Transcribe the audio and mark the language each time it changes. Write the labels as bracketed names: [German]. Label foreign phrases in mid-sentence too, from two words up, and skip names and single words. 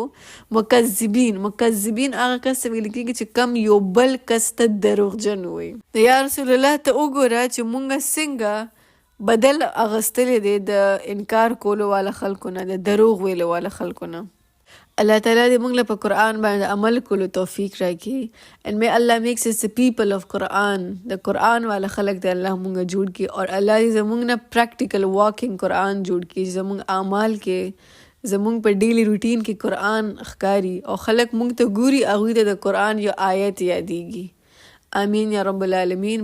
[Pashto] مکذبین هغه کس ته ویل کېږي چې کم یو بل کس ته دروغجن وي. [Arabic] یا رسول الله [Pashto] ته وګوره چې مونږ څنګه بدل اغستلی دی د انکار کولو والا خلکو نه، د دروغ ویلو والا خلکو نه. [Arabic] الله تعالى [Pashto] دې موږ له په قرآن باندې عمل کولو توفیق راکړي. [English] And may Allah makes us the people of Quran. [Pashto] د قرآن والا خلک دې الله موږ جوړ کړي، اور الله دې زموږ نه [English] practical walking [Pashto] قرآن جوړ کړي، زموږ اعمال کې زموږ په [English] daily routine [Pashto] کې قرآن ښکاري او خلک موږ ته ګوري، هغوی ته د قرآن یو آیت یادیږي. [Arabic] آمین یا رب العالمین.